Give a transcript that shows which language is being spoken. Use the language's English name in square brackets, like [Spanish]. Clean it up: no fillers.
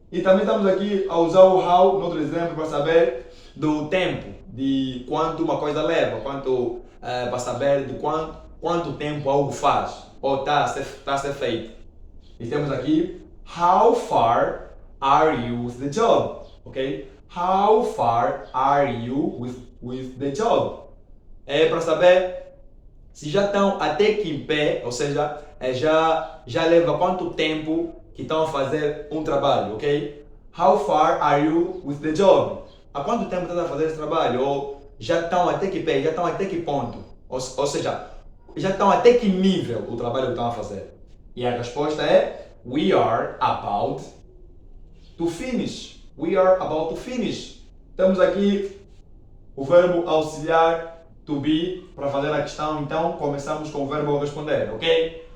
[Portuguese] E também estamos aqui a usar o how, no outro exemplo, para saber do tempo, de quanto uma coisa leva, para saber de quanto tempo algo faz, ou está a ser feito. E temos aqui, [English] how far are you with the job? Ok? How far are you with the job? [Portuguese] É para saber se já estão até que em pé, ou seja, já leva quanto tempo que estão a fazer um trabalho, ok? [English] How far are you with the job? [Portuguese] Há quanto tempo estão a fazer esse trabalho? Ou já estão até que pé, já estão até que ponto? Ou seja, já estão até que nível o trabalho que estão a fazer? E a resposta é [English] We are about to finish. We are about to finish. [Portuguese] Temos aqui o verbo auxiliar to be para fazer a questão, então começamos com o verbo a responder, ok?